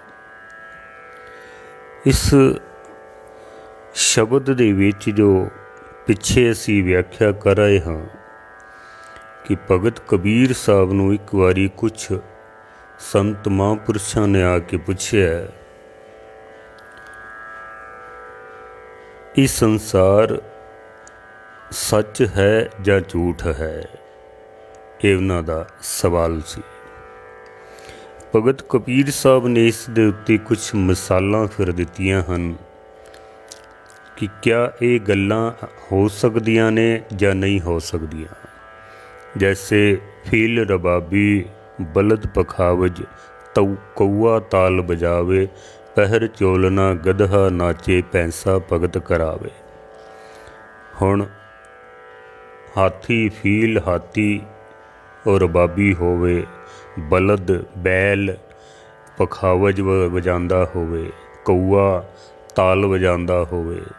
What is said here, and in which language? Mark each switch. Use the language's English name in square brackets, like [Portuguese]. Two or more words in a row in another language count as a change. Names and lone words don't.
[Punjabi] ਇਸ ਸ਼ਬਦ ਦੇ ਵਿੱਚ ਜੋ ਪਿੱਛੇ ਅਸੀਂ ਵਿਆਖਿਆ ਕਰ ਰਹੇ ਹਾਂ ਕਿ ਭਗਤ ਕਬੀਰ ਸਾਹਬ ਨੂੰ ਇੱਕ ਬਾਰੀ ਕੁਝ ਸੰਤ ਮਹਾਂਪੁਰਖਾਂ ਨੇ ਆਕੇ ਪੁੱਛਿਆ, [Hindi] ये संसार सच है या झूठ है? [Punjabi] ਯੇ ਉਨ੍ਹਾਂ ਦਾ ਸਵਾਲ ਸੀ। ਭਗਤ ਕਬੀਰ ਸਾਹਬ ਨੇ ਇਸ ਦੇ ਉੱਤੇ ਕੁਝ ਮਿਸਾਲਾਂ ਫਿਰ ਦਿੱਤੀਆਂ ਹਨ ਕਿ ਕਿਆ ਯੇ ਗੱਲਾਂ ਹੋ ਸਕਦੀਆਂ ਨੇ ਯਾ ਨਹੀਂ ਹੋ ਸਕਦੀਆਂ। ਜੈਸੇ ਫੀਲ ਰਬਾਬੀ ਬਲਦ ਪਖਾਵਜ ਤਉ ਕਉਆ ਤਾਲ ਬਜਾਵੈ, ਪਹਰ ਚੋਲਨਾ ਗਦਹਾ ਨਾਚੈ ਪੈਂਸਾ ਭਗਤ ਕਰਾਵੈ। ਹੁਣ ਹਾਥੀ ਫੀਲ ਹਾਥੀ ਔਰ ਰਬਾਬੀ ਹੋਵੇ, ਬਲਦ ਬੈਲ ਪਖਾਵਜ ਵਜਾਂਦਾ ਹੋਵੇ, ਕਉਆ ਤਾਲ ਵਜਾਂਦਾ ਹੋਵੇ।